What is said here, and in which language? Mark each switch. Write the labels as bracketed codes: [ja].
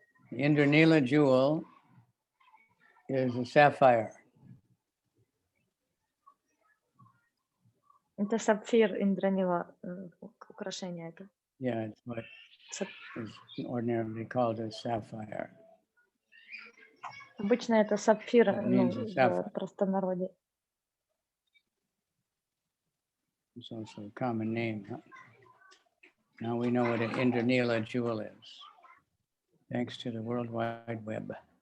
[en] The Indranila jewel is a sapphire. [ru] Это сапфир Индранила, украшение это. [en] Yeah, it's what is ordinarily called a sapphire. [ru] Обычно это сапфир, [en] That means a sapphire. [ru] в простонародье. [en] It's also a common name. Huh? Now we know what an Indranila jewel is, thanks to the World Wide Web.